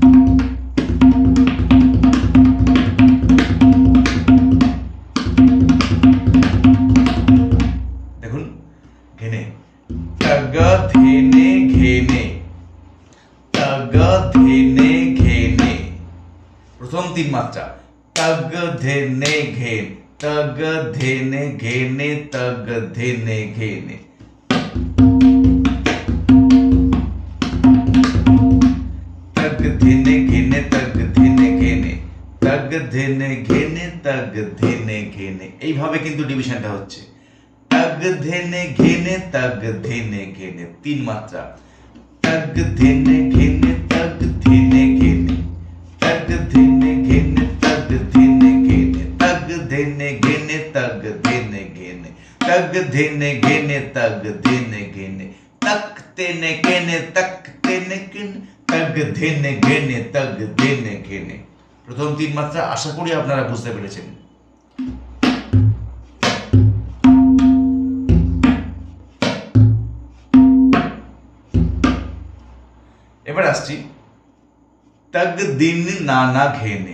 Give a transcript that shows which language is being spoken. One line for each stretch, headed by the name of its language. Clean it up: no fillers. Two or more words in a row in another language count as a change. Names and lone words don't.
Bangla: দেখুন ঘেনে, তগ ধেনে ঘেনে, তগ ধেনে ঘেনে। প্রথম 3 মাত্রা, তগ ধেনে ঘেন, তগ ধেনে ঘেনে, তগ ধেনে ঘেনে। তগ ধেনে ঘেনে, তগ ধেনে ঘেনে, তগ ধেনে ঘেনে, তগ ধেনে ঘেনে। এইভাবে কিন্তু ডিভিশনটা হচ্ছে। তগ ধেনে ঘেনে, তগ ধেনে ঘেনে, 3 মাত্রা। তগ ধেনে ঘেনে, তগ ধেনে ঘেনে, তগ ধেনে ঘেনে, তগ ধেনে ঘেনে, তগ ধেনে ঘেনে, তগ ধেনে ঘেনে, তগ ধেনে ঘেনে, তগ ধেনে ঘেনে, তক তেনে ঘেনে, তক তেনে ঘেনে, তগ ধেনে ঘেনে, তগ ধেনে ঘেনে। প্রথম 3 মাত্রা আশা করি আপনারা বুঝতে পেরেছেন। এবার আসছি তগ দিন নানা ঘেনে।